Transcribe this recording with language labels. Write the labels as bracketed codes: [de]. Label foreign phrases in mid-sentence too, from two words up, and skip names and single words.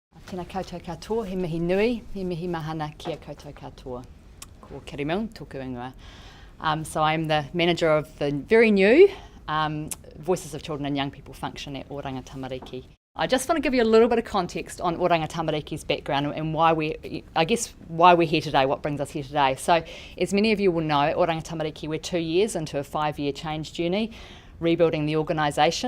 [mi] Tēnā koutou katoa, he mihi nui, he mihi mahana kia koutou katoa. Ko Kirimaung, tōku ingoa. [en] So I'm the manager of the very new Voices of Children and Young People function at Oranga Tamariki. I just want to give you a little bit of context on Oranga Tamariki's background and why we're here today, what brings us here today. So as many of you will know, at Oranga Tamariki we're 2 years into a 5-year change journey, rebuilding the organisation.